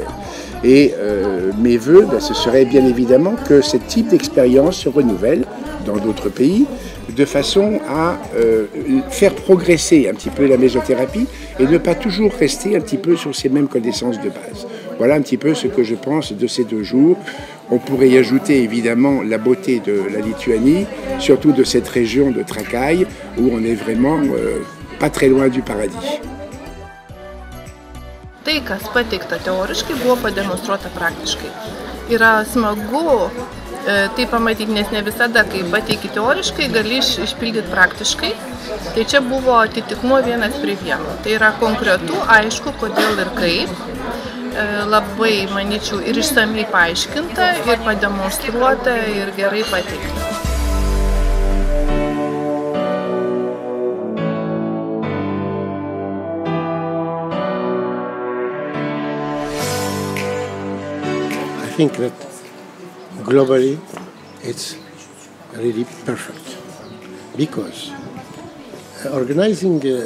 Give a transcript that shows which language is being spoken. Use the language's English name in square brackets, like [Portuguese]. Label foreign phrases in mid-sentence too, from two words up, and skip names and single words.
[French] Et mes voeux, ce serait bien évidemment que ce type d'expérience se renouvelle dans d'autres pays, de façon à faire progresser un petit peu la mésothérapie et ne pas toujours rester un petit peu sur ces mêmes connaissances de base. Voilà un petit peu ce que je pense de ces 2 jours. On pourrait y ajouter évidemment la beauté de la Lituanie, surtout de cette région de Trakai, où on est vraiment pas très loin du paradis. [Lithuanian] Tai, kas pateikta teoriškai, buvo pademonstruota praktiškai. Yra smagu tai pamatyti, nes ne visada, kai pateiki teoriškai, gali išpildyti praktiškai. Tai čia buvo atitikmuo 1:1. Tai yra konkretu, aišku, kodėl ir kaip. Labai, manyčiau, ir išsamiai paaiškinta, ir pademonstruota, ir gerai pateikta. [English] I think that globally it's really perfect because organizing